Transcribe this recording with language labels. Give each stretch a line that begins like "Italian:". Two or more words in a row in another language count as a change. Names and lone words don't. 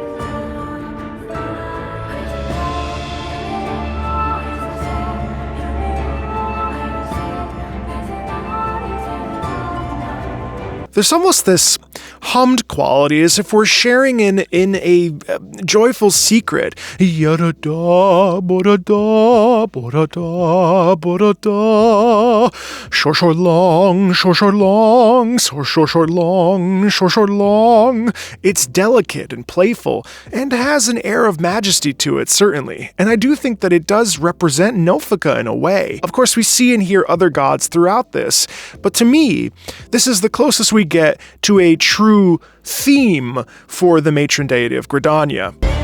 English: There's almost this hummed quality as if we're sharing in a joyful secret. Yada-da, bo-da-da, bo-da-da, bo-da-da. Short long, short long, short long, short long. It's delicate and playful and has an air of majesty to it, certainly. And I do think that it does represent Nofika in a way. Of course, we see and hear other gods throughout this, but to me, this is the closest we get to a true theme for the matron deity of Gridania.